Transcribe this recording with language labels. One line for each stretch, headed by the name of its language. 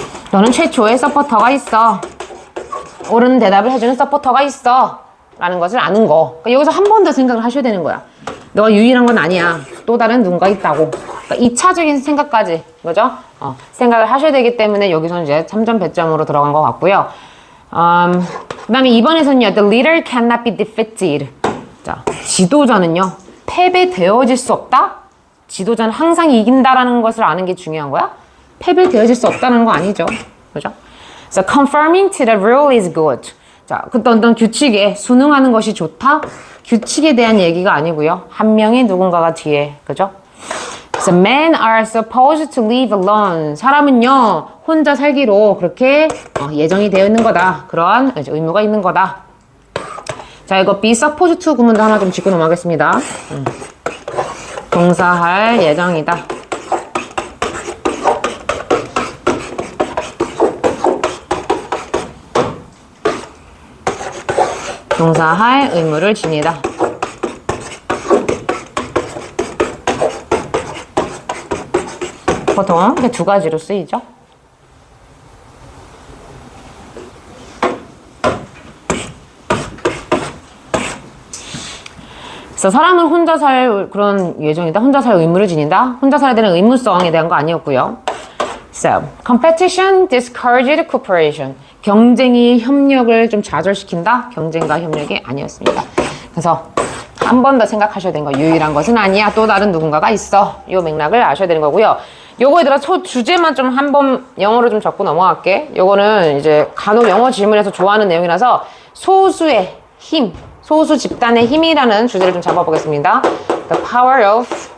Korean: 너는 최초의 서포터가 있어. 옳은 대답을 해주는 서포터가 있어. 라는 것을 아는 거. 그러니까 여기서 한 번 더 생각을 하셔야 되는 거야. 너가 유일한 건 아니야. 또 다른 누군가 있다고. 그러니까 2차적인 생각까지, 그죠? 생각을 하셔야 되기 때문에 여기서는 이제 3점 배점으로 들어간 것 같고요. 그 다음에 2번에서는요.
English: The leader cannot be defeated.
Korean: 자, 지도자는요. 패배되어질 수 없다? 지도자는 항상 이긴다라는 것을 아는 게 중요한 거야? 패배되어질 수 없다는 거 아니죠. 그죠?
English: So conforming to the rule is good.
Korean: 자, 어떤 규칙에 순응하는 것이 좋다? 규칙에 대한 얘기가 아니고요. 한 명의 누군가가 뒤에, 그죠?
English: So men are supposed to live alone.
Korean: 사람은요, 혼자 살기로 그렇게 예정이 되어 있는 거다. 그러한 의무가 있는 거다. 자, 이거 be supposed to 구문도 하나 좀 짚고 넘어가겠습니다. 동사할 예정이다. 동사할 의무를 지니다. 보통 두 가지로 쓰이죠. 그래서 사람은 혼자 살 그런 예정이다. 혼자 살 의무를 지닌다. 혼자 살아야 되는 의무성에 대한 거 아니었고요.
English: So, competition discouraged cooperation.
Korean: 경쟁이 협력을 좀 좌절시킨다? 경쟁과 협력이 아니었습니다. 그래서 한 번 더 생각하셔야 되는 거. 유일한 것은 아니야. 또 다른 누군가가 있어. 이 맥락을 아셔야 되는 거고요. 요거에 들어 주제만 좀 한번 영어로 좀 적고 넘어갈게. 요거는 이제 간혹 영어 질문에서 좋아하는 내용이라서 소수의 힘, 소수 집단의 힘이라는 주제를 좀 잡아보겠습니다.
English: The power of